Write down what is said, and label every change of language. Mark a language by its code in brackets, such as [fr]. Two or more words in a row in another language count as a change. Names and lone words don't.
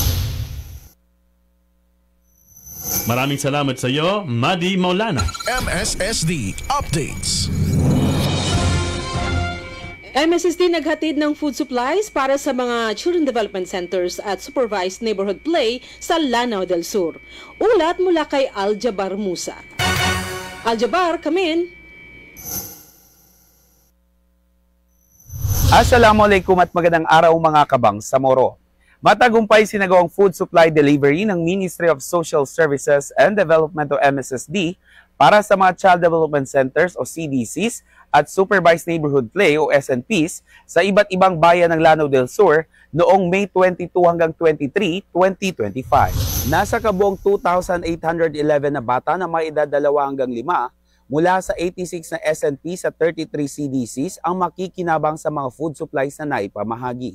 [tl] Maraming salamat sa iyo, Madi Maulana. MSSD Updates. MSSD naghatid ng [en] food supplies [tl] para sa mga Children Development Centers at Supervised Neighborhood Play sa Lanao del Sur. Ulat mula kay Aljabar Musa. Aljabar, [en] come in. [tl] Assalamualaikum at magandang araw mga kabangsamoro. Matagumpay sinagawang [en] food supply delivery [tl] ng Ministry of Social Services and Development o MSSD para sa mga Child Development Centers o CDCs at Supervised Neighborhood Play o SNPs sa iba't ibang bayan ng Lanao del Sur noong May 22 hanggang 23, 2025. Nasa kabuong 2,811 na bata na may edad 2 hanggang 5 mula sa 86 na SNPs at 33 CDCs ang makikinabang sa mga [en] food supplies [tl] na naipamahagi.